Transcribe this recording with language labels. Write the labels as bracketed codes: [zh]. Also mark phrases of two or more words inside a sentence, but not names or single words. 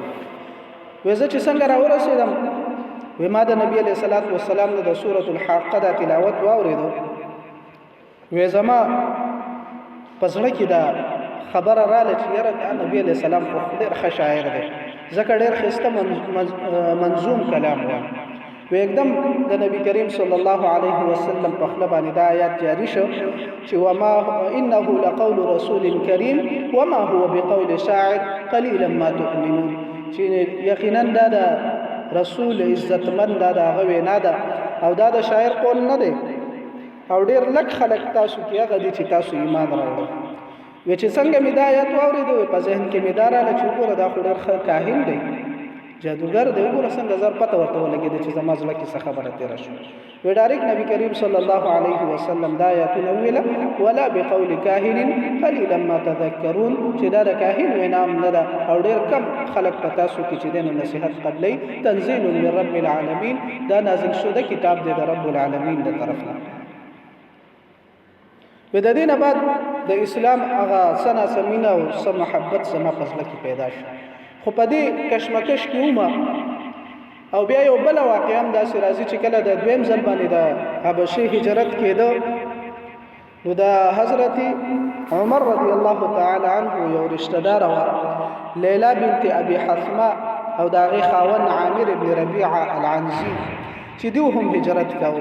[ps] وزه چې څنګه راورسېدم و ما د نبی [ar] علیہ الصلوۃ والسلام [ps] د سورۃ الحاقه د تلاوت واوریدو و زما پسړه کې دا خبره رااله چې یاره نبی [ar] علیہ السلام [ps] خو ډیر ښه شاعر دی ځکه ډیر خسته منظوم کلام و एकदम د نبی کریم [ar] صلی الله علیه وسلم [ps] په خپل باندې دا آیات جاری شو چې [ar] وما انه لقول رسول کریم وما هو بقول شاعر قليلا ما تؤمنون [ps] چې یقینا دا رسول عزتمن دا غوي نه ده او دا د شاعر قول نه دی او ډیر لک خلک تاسو کې هغه دي چې تاسو ایمان راوړل. و چې څنګه می دا آیات واوریدو په ذهن کې می دا رااله چې ګوره دا خو ډیر ښه کاهن دی جادوګر دی ګوره څنګه زر پته ورته ولګېده چې زما زړه کې څه خبره تېره شوه. و ډایرکټ نبی کریم [ar] صلی الله علیه وسلم [ps] دا آیاتونه ویله [ar] ولا بقول کاهن قلیلا ما تذکرون [ps] چې دا د کاهن وینام نه ده او ډېر کم خلک په تاسو کې چې د نصیحت قبلی [ar] تنزیل من رب العالمین [ps] دا نازل شده کتاب دی د [ar] رب العالمین [ps] د طرف نه. و د دې نه بعد د اسلام هغه سنا سمینه او سم محبت زما په زړه کې پیدا شو خو په دې کشمکش کې ومه او بیا یو بل واقعا هم داسې راځي چې کله د دویم ځل باندې د حبشې هجرت کېده نو د حضرت عمر [ar] رضی الله تعالی عنه [ps] یو رشتہ دار و لیلا بنت ابي حثمه او د هغې خاون عامر ابن ربیعه العنزي چې دوی هم هجرت کاوه.